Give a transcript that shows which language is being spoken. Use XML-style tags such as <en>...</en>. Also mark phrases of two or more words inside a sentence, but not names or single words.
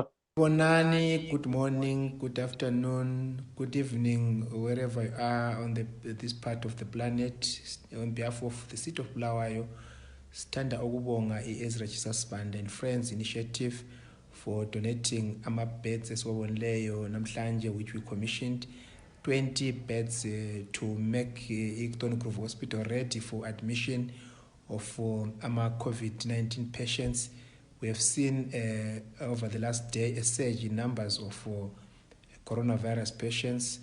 <en>Bonani, good morning, good afternoon, good evening, wherever you are on this part of the planet. On behalf of the city of Bulawayo,</en> <nd>Standa ukubonga</nd> <en>i-Ezra Jesus Band and Friends Initiative for donating</en> <nd>ama-beds esiwabonileyo namhlanje,</nd> <en>which we commissioned 20 beds to make i-Stony Grove Hospital ready for admission of ama-COVID-19 patients. We have seen over the last day a surge in numbers of coronavirus patients.</en>